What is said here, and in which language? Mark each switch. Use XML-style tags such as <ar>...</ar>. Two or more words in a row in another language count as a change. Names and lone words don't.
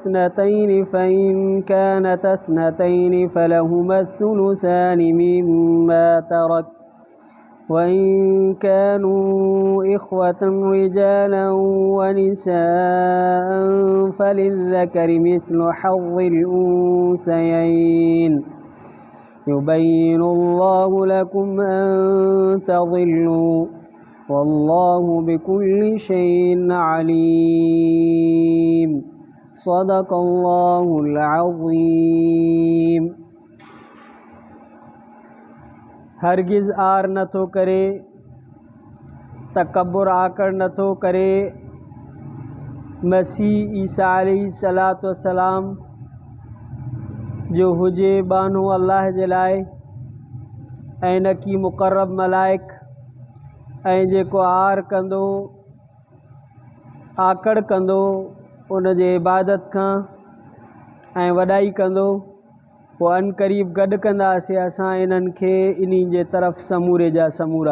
<ar>اثنتين فلهما الثلثان مما ترك، وإن كانوا إخوة رجالا ونساء فللذكر مثل حظ الأنثيين. يبين الله لكم أن تضلوا والله بكل شيء عليم. صدق الله العظيم.</ar> <sd>हरगिज़ आर नथो करे, तकब्बुर आकड़ नथो करे। मसीह ईसा</sd> <ar>عليه الصلاة والسلام</ar> <sd>जो हुजे बानो अल्लाह जे लाए, ऐं न की मुक़र्रब मलाइक, ऐं जेको आर कंदो आकड़ कंदो उन जे इबादत खां ऐं वॾाई कंदो, पोइ अन क़रीब गॾु कंदासीं असां इन्हनि खे इन्ही जे तरफ़ समूरे जा समूरा।</sd>